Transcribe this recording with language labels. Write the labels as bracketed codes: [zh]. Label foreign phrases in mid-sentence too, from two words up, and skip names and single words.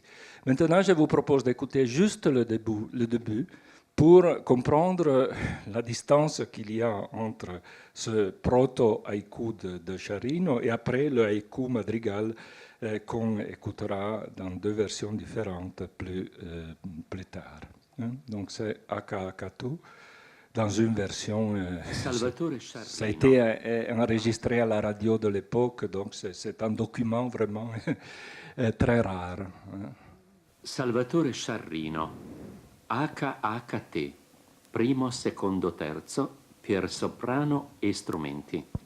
[fr] Maintenant, je vous propose d'écouter juste le début pour comprendre la distance qu'il y a entre ce proto-haïku de Sciarrino et après le haïku madrigal qu'on écoutera dans 2 versions différentes plus tard. Donc c'est Aka Kato dans une version... ça a été enregistré à la radio de l'époque, donc c'est un document vraiment très rare. [it] Salvatore Sciarrino, HHT, primo, secondo, terzo, per soprano e strumenti.